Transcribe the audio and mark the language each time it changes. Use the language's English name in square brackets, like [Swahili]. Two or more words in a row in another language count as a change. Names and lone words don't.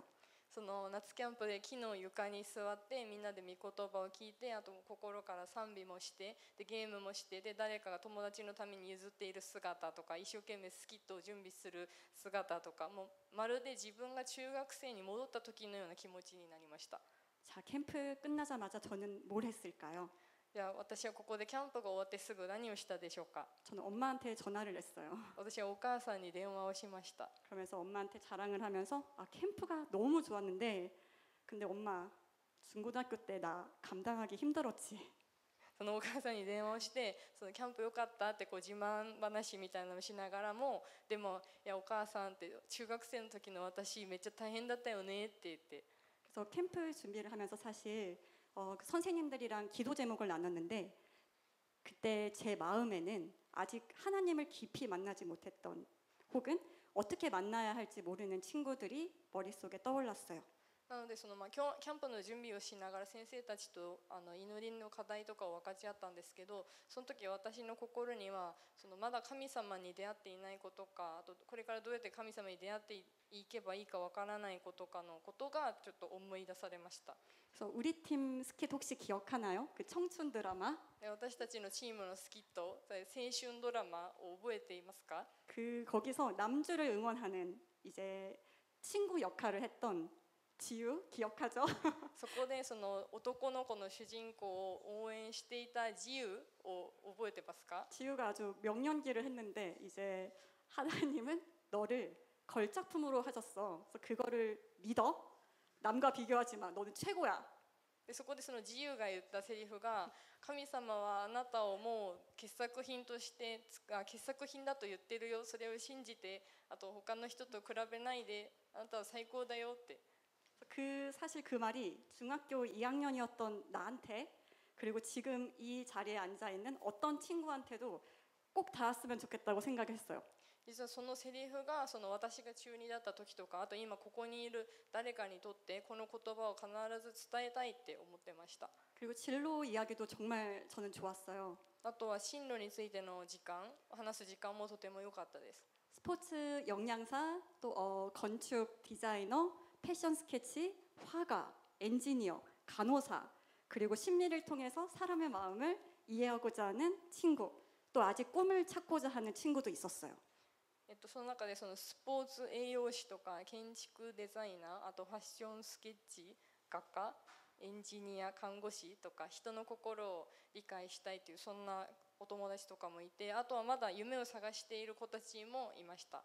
[Japanese] その夏キャンプで木の床に座ってみんなで御言葉を聞いてあと心から賛美もしてでゲームもしてで誰かが友達のために譲っている姿とか一生懸命スキットを準備する姿とかもうまるで自分が中学生に戻った時のような気持ちになりました。 [Korean] 자, 캠프 끝나자마자 저는 뭘 했을까요? [Japanese] じゃあ私はここでキャンプが終わってすぐ何をしたでしょうか。 [Korean] 저는 엄마한테 전화를 했어요. [Japanese] 私はお母さんに電話をしました。 [Korean] 그러면서 엄마한테 자랑을 하면서 아, 캠프가 너무 좋았는데 근데 엄마 중고등학교 때 나 감당하기 힘들었지. [Japanese] そのお母さんに電話をしてそのキャンプ良かったって自慢話みたいなのをしながらもでもいやお母さんって中学生の時の私めっちゃ大変だったよねって言って [Korean] 그래서 캠프 준비를 하면서 사실 그 선생님들이랑 기도 제목을 나눴는데 그때 제 마음에는 아직 하나님을 깊이 만나지 못했던 혹은 어떻게 만나야 할지 모르는 친구들이 머릿속에 떠올랐어요. [Japanese] なのでキャンプの準備をしながら先生たちと祈りの課題とかを分かち合ったんですけどその時私の心にはまだ神様に出会っていないことかあとこれからどうやって神様に出会っていけばいいか分からないことかのことがちょっと思い出されました。 [Korean] 그래서 우리 팀 스킷 혹시 기억하나요? 그 청춘 드라마? [Japanese] で私たちのチームのスキット青春ドラマを覚えていますか？ [Korean] 그 거기서 남주를 응원하는 이제 친구 역할을 했던 지유 기억하죠? [Japanese] そこでその男の子の主人公を応援していた自由を覚えてますか？ [Korean] 지유가 아주 명연기를 했는데 이제 하나님은 너를 걸작품으로 하셨어. 그래서 그거를 믿어. 남과 비교하지 마. 너는 최고야. [Japanese] でそこでその自由が言ったセリフが神様はあなたをもう傑作品として傑作品だと言ってるよそれを信じてあと他の人と比べないであなたは最高だよって [Korean] 사실 그 말이 중학교 2학년이었던 나한테 그리고 지금 이 자리에 앉아 있는 어떤 친구한테도 꼭 닿았으면 좋겠다고 생각했어요. [Japanese] 実はそのセリフが私が中2だった時とかあと今ここにいる誰かにとってこの言葉を必ず伝えたいって思ってました。 [Korean] 그리고 진로 이야기도 정말 저는 좋았어요. [Japanese] あとは進路についての時間話す時間もとても良かったです。 [Korean] 스포츠 영양사 또 건축 디자이너 패션 스케치 화가 엔지니어 간호사 그리고 심리를 통해서 사람의 마음을 이해하고자 하는 친구 또 아직 꿈을 찾고자 하는 친구도 있었어요. [Japanese] その中でスポーツ栄養士とか建築デザイナーあとファッションスケッチ画家エンジニア看護師とか人の心を理解したいというそんなお友達とかもいてあとはまだ夢を探している子たちもいました。